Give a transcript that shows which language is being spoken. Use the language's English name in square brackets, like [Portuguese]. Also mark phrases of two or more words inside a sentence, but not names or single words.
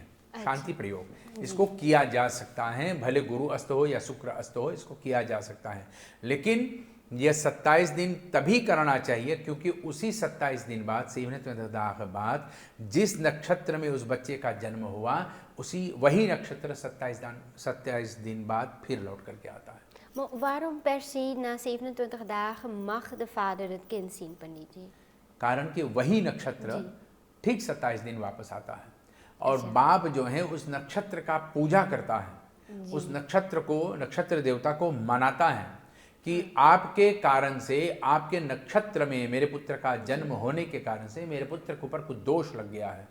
[Hindi] शांति प्रयोग इसको किया जा सकता है, भले गुरु अस्त हो या शुक्र अस्त हो, इसको किया जा सकता है। लेकिन यह 27 दिन तभी करना चाहिए क्योंकि उसी 27 दिन बाद 27 दाग बाद जिस नक्षत्र में उस बच्चे का जन्म हुआ उसी वही नक्षत्र 27 दिन बाद फिर लौट करके आता है। [Dutch] Maar waarom per se na 27 dagen mag de vader het kind zien, [Hindi] पंडित जी? कारण कि वही नक्षत्र ठीक 27 दिन वापस आता है और बाप जो है उस नक्षत्र का पूजा करता है, उस नक्षत्र को, नक्षत्र देवता को मनाता है कि आपके कारण से, आपके नक्षत्र में मेरे पुत्र का जन्म होने के कारण से मेरे पुत्र के ऊपर कुछ दोष लग गया है।